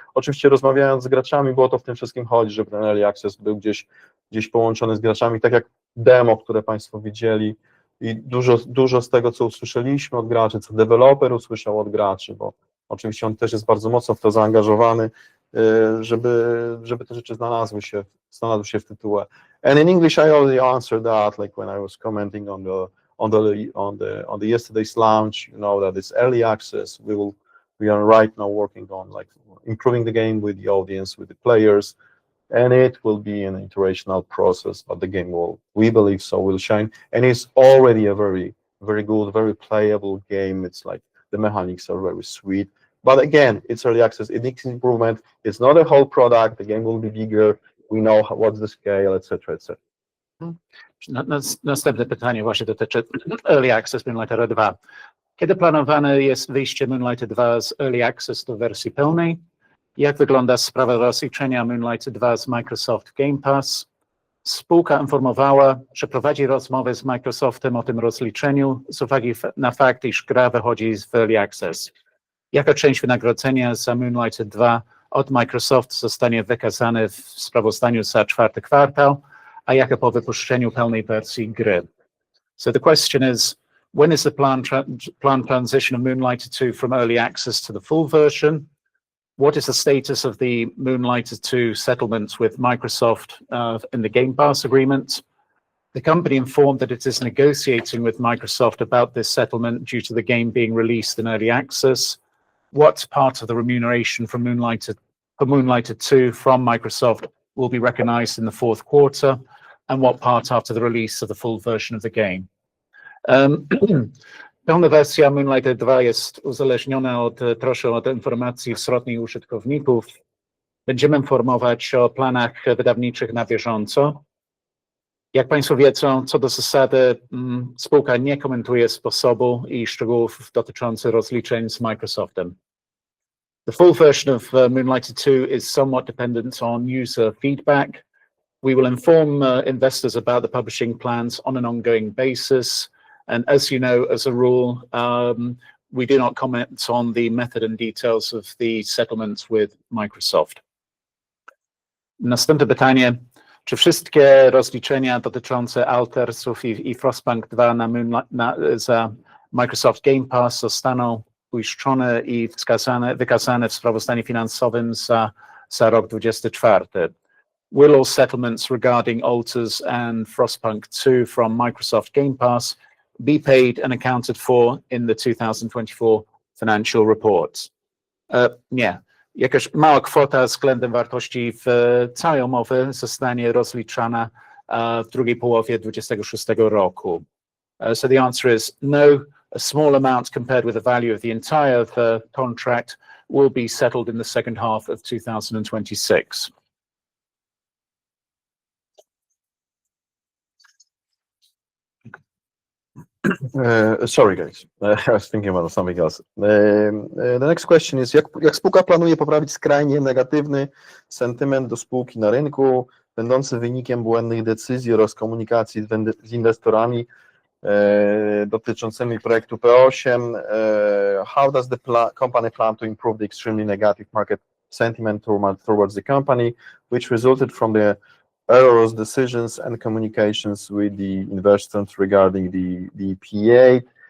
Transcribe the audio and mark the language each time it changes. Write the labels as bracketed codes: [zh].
[pl] Oczywiście rozmawiając z graczami, bo o to w tym wszystkim chodzi, żeby ten Early Access był gdzieś połączony z graczami, tak jak demo, które Państwo widzieli i dużo z tego, co usłyszeliśmy od graczy, co deweloper usłyszał od graczy, bo oczywiście on też jest bardzo mocno w to zaangażowany, żeby te rzeczy znalazły się w tytule. [en] And in English I already answered that, like when I was commenting on the yesterday's launch, you know that it's early access. We are right now working on like improving the game with the audience, with the players, and it will be an iterational process, but the game will, we believe so, will shine, and it's already a very good, very playable game. It's like the mechanics are very sweet, but again, it's early access, it needs improvement. It's not a whole product. The game will be bigger. We know what's the scale, etc., etc. [pl] Następne pytanie właśnie dotyczy Early Access Moonlighter 2. Kiedy planowane jest wyjście Moonlighter 2 z Early Access do wersji pełnej? Jak wygląda sprawa rozliczenia Moonlighter 2 z Microsoft Game Pass? Spółka informowała, że prowadzi rozmowę z Microsoftem o tym rozliczeniu z uwagi na fakt, iż gra wychodzi w Early Access. Jaka część wynagrodzenia za Moonlighter 2 od Microsoft zostanie wykazane w sprawozdaniu za czwarty kwartał, a jaka po wypuszczeniu pełnej wersji gry? [en] So the question is, when is the planned transition of Moonlighter 2 from early access to the full version? What is the status of the Moonlighter 2 settlements with Microsoft in the Game Pass agreement? The company informed that it is negotiating with Microsoft about this settlement due to the game being released in early access. What part of the remuneration for Moonlighter 2 from Microsoft will be recognized in the fourth quarter, and what part after the release of the full version of the game? [pl] Pełna wersja Moonlighter 2 jest uzależniona troszkę od informacji zwrotnej użytkowników. Będziemy informować o planach wydawniczych na bieżąco. Jak Państwo wiedzą, co do zasady spółka nie komentuje sposobu i szczegółów dotyczących rozliczeń z Microsoftem. [en] The full version of Moonlighter 2 is somewhat dependent on user feedback. We will inform investors about the publishing plans on an ongoing basis. And as you know, as a rule, we do not comment on the method and details of the settlements with Microsoft. [pl] Następne pytanie. Czy wszystkie rozliczenia dotyczące Altersów i Frostpunk 2 za Microsoft Game Pass zostaną uiszczone i wykazane w sprawozdaniu finansowym za rok 2024? [en] Will all settlements regarding Alters and Frostpunk 2 from Microsoft Game Pass be paid and accounted for in the 2024 financial reports? [pl] Nie. Jakaś mała kwota względem wartości w całej umowy zostanie rozliczana w drugiej połowie 2026 roku. [en] So the answer is no. A small amount compared with the value of the entire contract will be settled in the second half of 2026. Sorry guys, I was thinking about something else. The next question is, [pl] jak spółka planuje poprawić skrajnie negatywny sentyment do spółki na rynku, będący wynikiem błędnych decyzji oraz komunikacji z inwestorami dotyczącymi projektu P8? [en] How does the company plan to improve the extremely negative market sentiment towards the company, which resulted from the errors, decisions and communications with the investors regarding the PA?